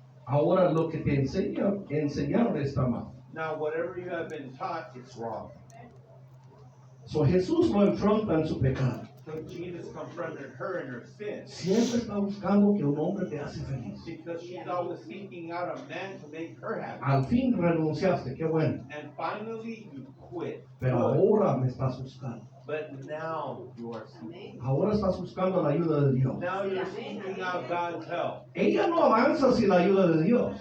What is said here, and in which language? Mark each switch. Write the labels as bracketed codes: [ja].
[es] Ahora lo que te enseñaron está mal. [en] Now, whatever you have been taught, it's wrong. [es] So Jesús lo enfrenta en su pecado. [en] So Jesus confronted her in her sin. [es] Siempre está buscando que un hombre te hace feliz. [en] Because she's always seeking out a man to make her happy. [es] Al fin renunciaste, qué bueno. [en] And finally, you quit. [es] Pero ahora me estás buscando. [en] But now you are seeking. [es] Ahora estás buscando la ayuda de Dios. [en] Now you're seeking out God's help. [es] Ella no avanza sin la ayuda de Dios.